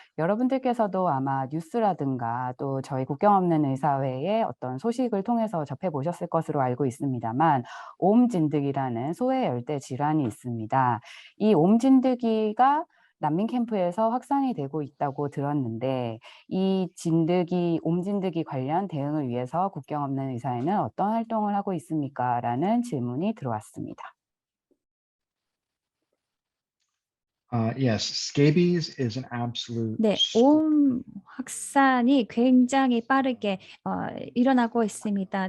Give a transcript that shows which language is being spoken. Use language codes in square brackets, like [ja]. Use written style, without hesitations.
[ko] 여러분들께서도 아마 뉴스라든가 또 저희 국경 없는 의사회의 어떤 소식을 통해서 접해보셨을 것으로 알고 있습니다만 옴진드기라는 소외열대 질환이 있습니다. 이 옴진드기가 난민 캠프에서 확산이 되고 있다고 들었는데 이 옴진드기 관련 대응을 위해서 국경 없는 의사회는 어떤 활동을 하고 있습니까? 라는 질문이 들어왔습니다. [en] Yes, scabies is an absolute [ko] 네, 옴 확산이 굉장히 빠르게 일어나고 있습니다.